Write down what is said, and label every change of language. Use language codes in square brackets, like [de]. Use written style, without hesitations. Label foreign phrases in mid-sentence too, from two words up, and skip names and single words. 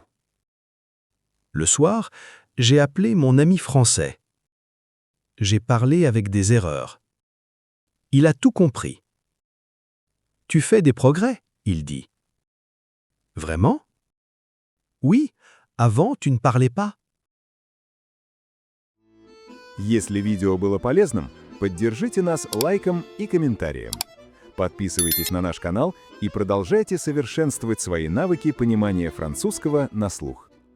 [fr] Le soir, j'ai appelé mon ami français. J'ai parlé avec des erreurs. Il a tout compris. Tu fais des progrès, il dit. Vraiment? Oui, avant tu ne parlais pas. [ru] Если видео было полезным, поддержите нас лайком и комментарием. Подписывайтесь на наш канал и продолжайте совершенствовать свои навыки понимания французского на слух.